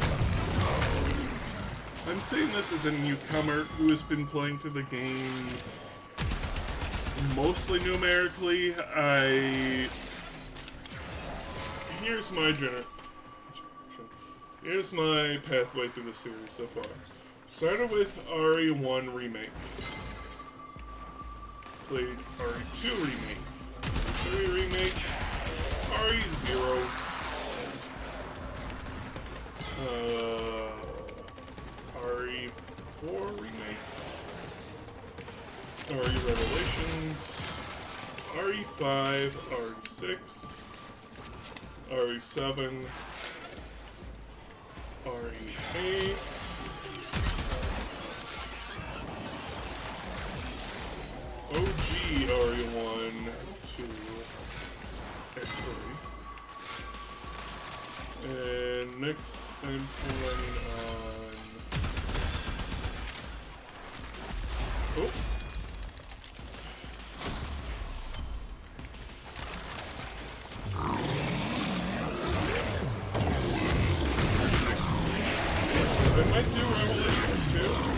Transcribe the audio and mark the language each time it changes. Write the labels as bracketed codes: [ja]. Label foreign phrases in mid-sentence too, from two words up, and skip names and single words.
[en] I'm saying this as a newcomer who has been playing through the games mostly numerically. Here's my Here's my pathway through the series so far. Started with RE1 Remake. Played RE2 Remake. RE3 Remake. RE0. RE4 Remake. RE Revelations. RE5. RE6. RE7. RE8. OG RE1 to X3. And next I'm playing on... Oh! I might do Revelations too.